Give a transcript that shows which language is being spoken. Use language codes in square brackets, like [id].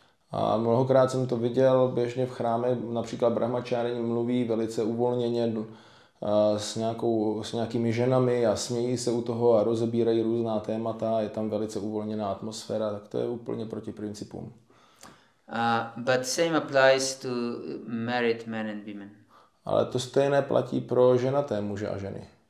[cs] A mnohokrát jsem to viděl běžně v chráme, například brahmačárini mluví velice uvolněně s nějakými ženami a smějí se u toho a rozebírají různá témata, je tam velice uvolněná atmosféra, tak to je úplně proti principům. [en] But same applies to married men and women. [cs] Ale to stejné platí pro ženaté muže a ženy.